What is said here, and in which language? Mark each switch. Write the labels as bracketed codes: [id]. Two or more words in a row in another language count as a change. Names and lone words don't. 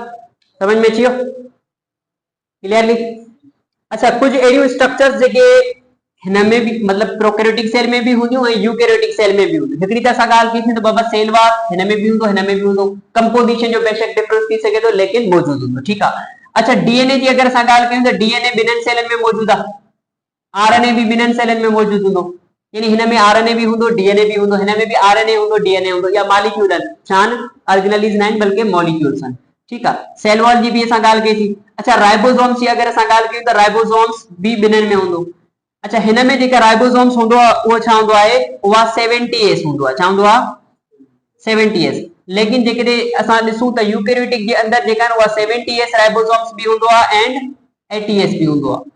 [sd] समझ में अची वियो? क्लियरली? अच्छा, कुछ अहिड़ियूं स्ट्रक्चर्स जेके हिन में भी मतलब [en] prokaryotic cell [sd] में भी हूंदियूं ऐं [en] eukaryotic cell [sd] में भी हूंदियूं। हिकिड़ी त असां ॻाल्हि कई थी त बाबा [en] cell wall [sd] हिन में भी हूंदो, हिन में भी हूंदो। कंपोजिशन जो बेशक डिफरेंस थी सघे थो लेकिन मौजूद हूंदो। ठीक आहे। अच्छा, डीएनए जी अगर असां ॻाल्हि कयूं त डीएनए ॿिन्हिनि सेलनि में मौजूद आहे। आरएनए भी ॿिन्हिनि सेलनि में मौजूद हूंदो। यानी हिन में आरएनए भी हूंदो, डीएनए भी हूंदो, हिन में भी आरएनए हूंदो, डीएनए हूंदो। या मॉलिक्यूल आहिनि। छा आहिनि? ऑर्गेनेलिस न आहिनि बल्कि मॉलिक्यूल्स आहिनि। [ur] ٹھیک ہے. [en] cell wall [sd] जी भी असां ॻाल्हि कई थी। अच्छा राइबोसोम्स जी अगरि असां ॻाल्हि कयूं त राइबोसोम्स बि ॿिन्हिनि में हूंदो। अच्छा हिन में जेका राइबोसोम्स हूंदो आहे उहो छा हूंदो आहे, उहा 70S हूंदो आहे। छा हूंदो आहे? 70S। लेकिन जेकॾहिं असां ॾिसूं त यूकेरियोटिक जे अंदरि जेका आहिनि उहा 70S राइबोसोम्स बि हूंदो आहे एंड 80S बि हूंदो आहे।